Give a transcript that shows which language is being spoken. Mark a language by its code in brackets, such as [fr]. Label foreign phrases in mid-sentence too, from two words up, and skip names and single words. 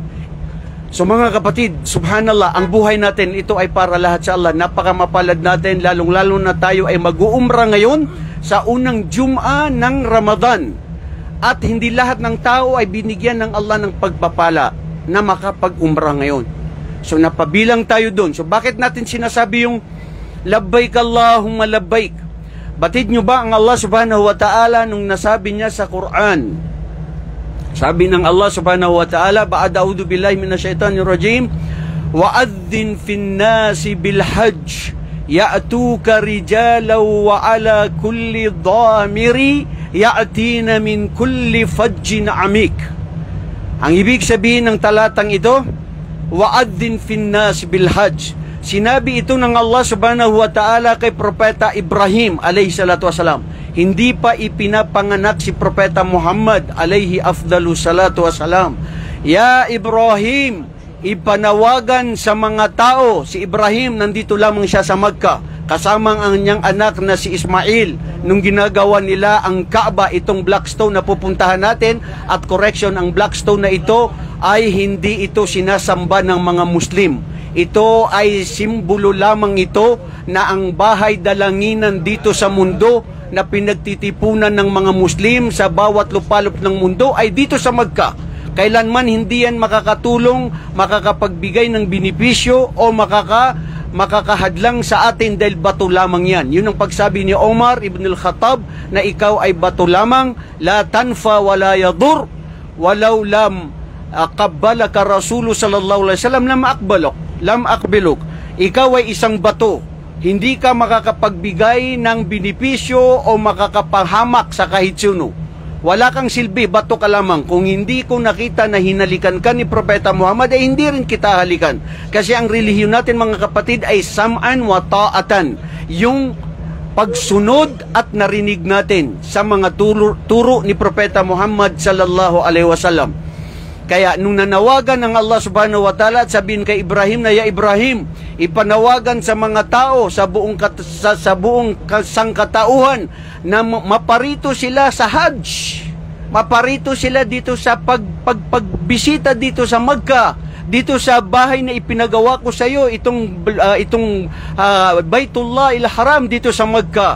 [tl] So mga kapatid, subhanallah, ang buhay natin, ito ay para lahat sa Allah. Napakamapalad natin, lalong-lalo na tayo ay mag-uumra ngayon sa unang Jum'a ng Ramadan. At hindi lahat ng tao ay binigyan ng Allah ng pagpapala na makapag-umra ngayon. So napabilang tayo doon. So bakit natin sinasabi yung [ar] لبيك اللهم لبيك? [tl] Batid nyo ba ang Allah [ar] سبحانه وتعالى [tl] nung nasabi niya sa Quran? Sabi ng [ar] الله سبحانه وتعالى، بعد أعوذ بالله من الشيطان الرجيم، وأذن في الناس بالحج يأتوك رجالا وعلى كل ضامر يأتين من كل فج عميق. [tl] Ang ibig sabihin ng talatang ito, [ar] وأذن في الناس بالحج. [tl] Sinabi ito ng Allah [ar] سبحانه وتعالى [tl] kay Propeta Ibrahim [ar] عليه الصلاة والسلام. [tl] Hindi pa ipinapanganak si Propeta Muhammad [ar] عليه أفضل الصلاة والسلام. [tl] Ya Ibrahim, ipanawagan sa mga tao. Si Ibrahim, nandito lamang siya sa Makkah, kasama ang kanyang anak na si Ismail, nung ginagawa nila ang Kaaba, itong Blackstone na pupuntahan natin. At correction, ang Blackstone na ito ay hindi ito sinasamba ng mga Muslim. Ito ay simbolo lamang ito na ang bahay dalanginan dito sa mundo na pinagtitipunan ng mga Muslim sa bawat lupalop ng mundo ay dito sa Makkah. Kailanman hindi yan makakatulong, makakapagbigay ng benepisyo o makakahadlang sa atin dahil bato lamang yan. Yun ang pagsabi ni Omar ibn al-Khattab na ikaw ay bato lamang, [ar] لا تنفع ولا تضر، ولو لم قبلك رسول صلى الله عليه وسلم لم أقبلك. [tl] Ikaw ay isang bato, hindi ka makakapagbigay ng benepisyo o makakapahamak sa kahit sino. Wala kang silbi, bato ka lamang. Kung hindi ko nakita na hinalikan ka ni Propeta Muhammad, ay hindi rin kita halikan. Kasi ang relihiyon natin, mga kapatid, ay [ar] سمعا وطاعة. [tl] Yung pagsunod at narinig natin sa mga turo ni Propeta Muhammad [ar] صلى الله عليه وسلم. [tl] Kaya nung nanawagan ng Allah [ar] سبحانه وتعالى [tl] at sabihin kay Ibrahim na, ya Ibrahim, ipanawagan sa mga tao sa buong sangkatauhan na maparito sila sa Hajj. Maparito sila dito sa pagbisita dito sa Makkah, dito sa bahay na ipinagawa ko sa iyo, itong [ar] بيت الله الحرام [tl] dito sa Makkah.